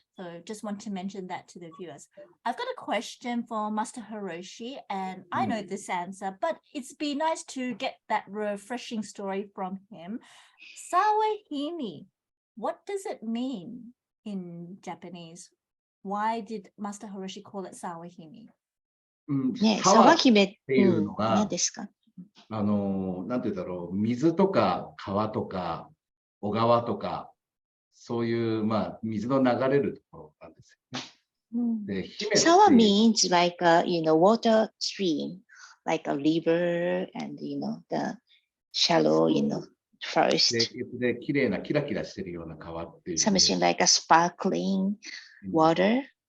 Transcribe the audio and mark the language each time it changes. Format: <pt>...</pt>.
<en>So just want to mention that to the viewers. I've got a question for Master Hiroshi, and I know this answer, but it's be nice to get that refreshing story from him. Sawahime, what does it mean in Japanese? Why did Master Hiroshi call it Sawahime?</en> <ja>ね、サワっ沢姫ていうのが、何ですか？なんて言うんだろう、水とか川とか小川とか、そういう、水の流れるところなんですよね。で、姫って</ja> <en>Sawa means like a, water stream, like a river and, the shallow, forest.</en> <ja>で、綺麗なキラキラしてるような川っていう。</ja> <en>Something like a sparkling water.</en>